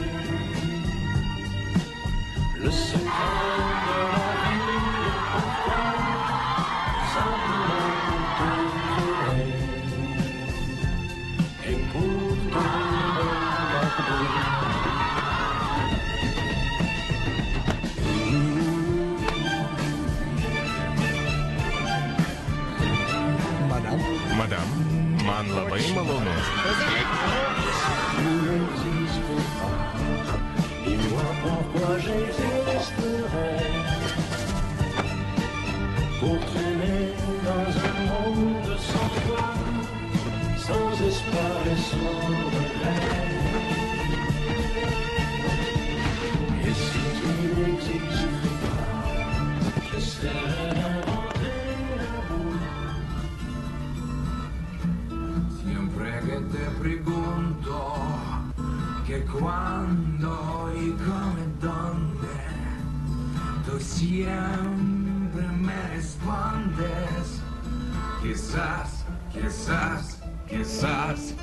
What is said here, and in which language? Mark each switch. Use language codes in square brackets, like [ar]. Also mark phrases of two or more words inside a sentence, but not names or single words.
[fr] Le secret de la vie est pourquoi simplement te trouver et pour te regarder. Madame, [lt] man labai malonu. [fr] Tu n'existais pas, dis-moi pourquoi j'existerais pour traîner dans un monde sans toi, sans espoir et sans regret. Et si tu n'existais pas, j'essaierais d'inventer l'amour. [es] Siempre que te pregunto que cuándo y cómo y dónde, tú siempre me respondes quizás, quizás, quizás.